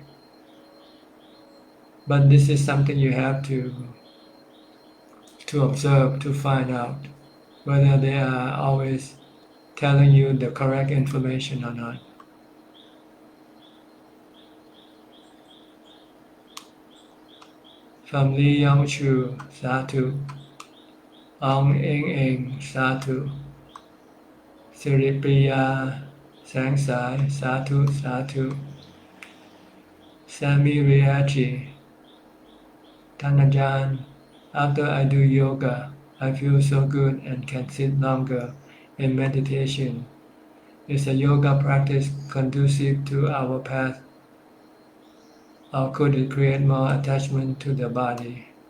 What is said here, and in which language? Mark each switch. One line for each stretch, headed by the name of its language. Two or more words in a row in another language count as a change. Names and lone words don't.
English: But this is something you have to observe to find out whether they are always telling you the correct information or not. From Lee Yong Chu, Satu. Ong Eng Eng, Satu. Siripriya, Sang Sai,
Pali: Satu, Satu.
English: Sammy Riachi, Tanajan. After I do yoga, I feel so good and can sit longer in meditation. Is a yoga practice conducive to our path, or could it create more attachment to the body?